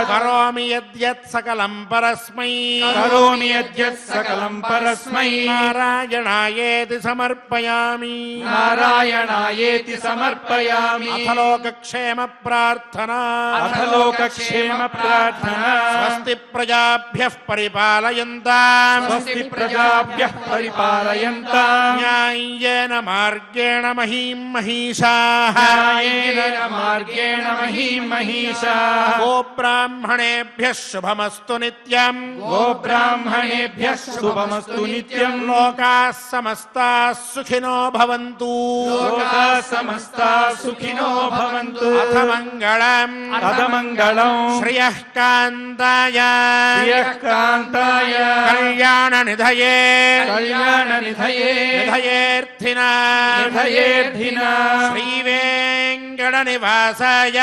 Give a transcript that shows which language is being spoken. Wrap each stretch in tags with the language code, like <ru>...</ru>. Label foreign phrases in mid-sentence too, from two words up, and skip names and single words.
<sa>కరోమి యద్యత్ సకలం పరస్మై. కరోమి యద్యత్ సకలం పరస్మై. నారాయణాయేతి సమర్పయామి. నారాయణాయేతి సమర్పయామి. అథ లోకక్షేమ ప్రార్థన. అథ లోకక్షేమ ప్రార్థన. స్వస్తి ప్రజాభ్యః పరిపాలయంతాం స్వస్తి ప్రజాభ్యః పరిపాలయంతాం న్యాయేన మార్గేణ మహీం మహిషాః. న్యాయేన మార్గేణ మహీం మహిషాః. గోబ్రాహ్మణేభ్యः శుభమస్తు నిత్యం. గోబ్రాహ్మణేభ్యः శుభమస్తు నిత్యం. లోకాः సమస్తాः సుఖినో భవంతు. లోకాः సమస్తాः సుఖినో భవంతు. అథ మంగళం. అథ మంగళం. శ్రియః కాంతాయ శ్రియః కాంతాయ కళ్యాణ నిధయే కళ్యాణ నిధయే నిధయేర్థినా నిధయేర్థినా శ్రీవేంకట నివాసాయ</sa>